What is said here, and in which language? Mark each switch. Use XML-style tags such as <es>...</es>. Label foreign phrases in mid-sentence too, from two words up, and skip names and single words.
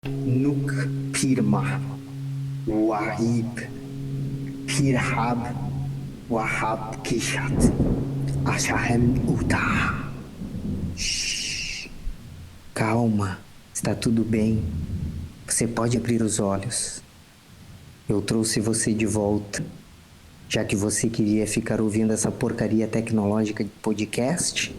<pt>Nuk Pirma, Wahib, Pirhab, Wahab Kishat, Ashahem Utah. Shhh. Calma, está tudo bem. Você pode abrir os olhos. Eu trouxe você de volta, já que você queria ficar ouvindo essa porcaria tecnológica de podcast.</pt>